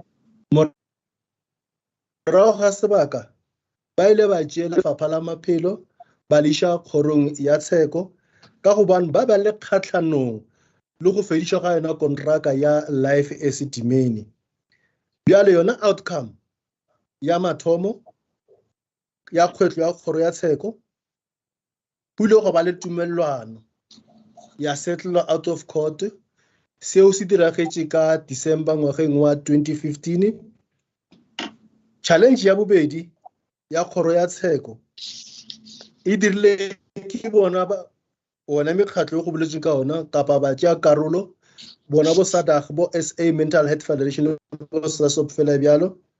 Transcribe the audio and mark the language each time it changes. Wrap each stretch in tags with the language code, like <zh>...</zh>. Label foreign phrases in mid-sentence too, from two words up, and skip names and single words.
<nso>morago ga sebaka ba ile ba tšea lefapha la maphelo ba le iša kgorong ya tsheko ka gobane ba ba le kgatlhanong le go fediša ga yona kontraka ya life Esidimeni. Bjale yona outcome ya mathomo ya kgwetlo ya kgoro ya tsheko pule go ba le tumellano ya</nso> <en>settle out of court</en> <nso>seo se diragetše ka December ngwageng wa 2015. Challenge ya bobedi ya kgoro ya tsheko e dirile ke bona ona mekgatlo go boletswe ka ona kapa ba tšea karolo bona bo SADAG bo SA Mental Health Federation bo SASOP fela bjalo.</nso>